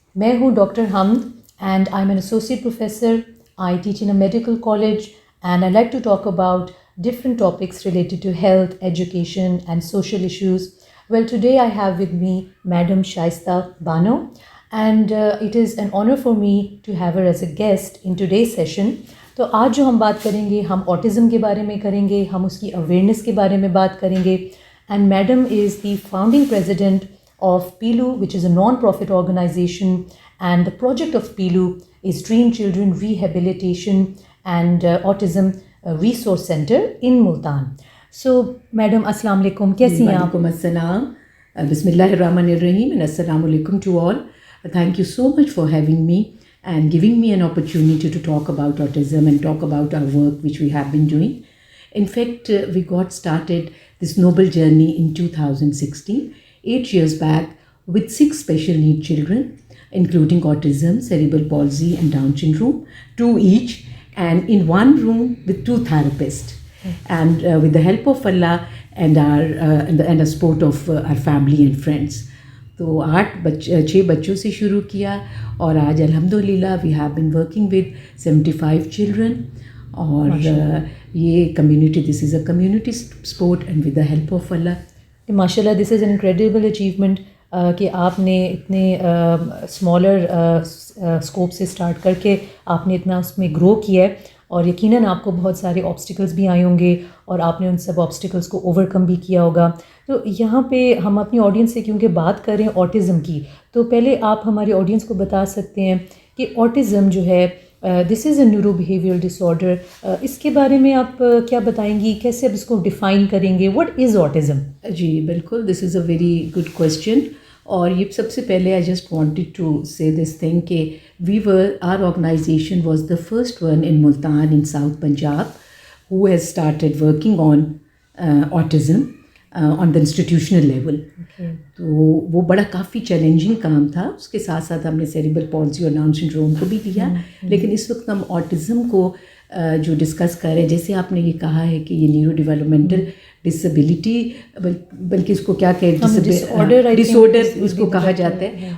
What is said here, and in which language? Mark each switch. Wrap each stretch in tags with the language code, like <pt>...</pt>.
<ur>मैं हूँ</ur> <en>Doctor Hamad and I'm an associate professor. I teach in a medical college and I like to talk about different topics related to health, education and social issues. Well, today I have with me Madam Shaista Bano and it is an honor for me to have her as a guest in today's session.</en> <ur>تو آج جو ہم بات کریں گے ہم autism کے بارے میں کریں گے, ہم اس کی اویئرنیس کے بارے میں بات کریں گے.</ur> <en>And Madam is the founding president of PILU, which is a non-profit organization, and the project of PILU is Dream Children Rehabilitation and Autism Resource Center in Multan. So, Madam, Assalamu alaikum.</en> <ur>Kaisi hain aap?</ur> <en>Walaikum assalam. Bismillahirrahmanirrahim and assalamu alaikum to all. Thank you so much for having me and giving me an opportunity to talk about autism and talk about our work which we have been doing. In fact, we got started this noble journey in 2016, 8 years back, with 6 special need children, including autism, cerebral palsy and Down syndrome, 2 each, and in one room with 2 therapists. And with the help of Allah and the support of our family and friends.</en> <ur>تو 6 بچوں سے شروع کیا اور آج الحمدللہ</ur> <en>we have been working with 75 children.</en> <ur>اور یہ community,</ur> <en>This is a community support and with the help of Allah.</en> <ur>ماشاء اللہ,</ur> <en>this is an incredible achievement</en> <ur>کہ آپ نے اتنے اسمالر اسکوپ سے اسٹارٹ کر کے آپ نے اتنا اس میں گرو کیا ہے, اور یقیناً آپ کو بہت سارے آبسٹیکلس بھی آئے ہوں گے اور آپ نے ان سب آبسٹیکلس کو اوور کم بھی کیا ہوگا. تو یہاں پہ ہم اپنی آڈینس سے کیونکہ بات کر رہے ہیں آٹزم کی, تو پہلے آپ ہمارے آڈینس کو بتا سکتے ہیں کہ آٹزم جو ہے</ur> <en>this is a neuro behaviour disorder,</en> <ur>اس کے بارے میں آپ کیا بتائیں گی, کیسے آپ اس کو ڈیفائن کریں گے,</ur> <en>What is autism?</en> <ur>جی بالکل,</ur> <en>This is a very good question.</en> <ur>اور یہ سب سے پہلے</ur> <en>I just wanted to say this thing کہ our organization was the first one in Multan in south Punjab who has started working on autism on the institutional level.</en> <ur>تو وہ بڑا کافی چیلنجنگ کام تھا. اس کے ساتھ ساتھ ہم نے سیریبرل پالسی اور ڈاؤن سنڈروم کو بھی لیا, لیکن اس وقت ہم آٹزم کو جو ڈسکس کر رہے ہیں, جیسے آپ نے یہ کہا ہے کہ یہ نیورو ڈیولپمنٹل ڈسیبلٹی, بلکہ اس کو کیا کہتے ہیں, ڈس آرڈر اس کو کہا جاتا ہے.</ur>